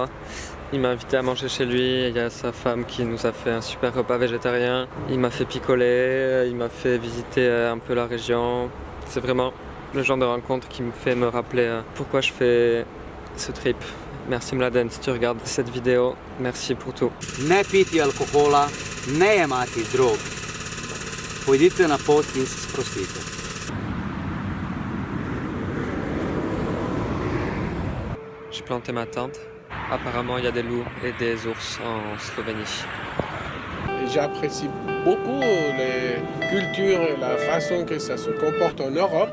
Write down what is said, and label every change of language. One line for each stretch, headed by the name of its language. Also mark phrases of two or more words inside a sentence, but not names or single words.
French: Il m'a invité à manger chez lui. Il y a sa femme qui nous a fait un super repas végétarien. Il m'a fait picoler, il m'a fait visiter un peu la région. C'est vraiment le genre de rencontre qui me fait me rappeler pourquoi je fais ce trip. Merci Mladen si tu regardes cette vidéo. Merci pour tout.
Slovenian: Ne piti alkohola, ne jemati drog. Pojdite na pot in se sprostite.
French: J'ai planté ma tente. Apparemment, il y a des loups et des ours en Slovénie. J'apprécie beaucoup les cultures et la façon que ça se comporte en Europe.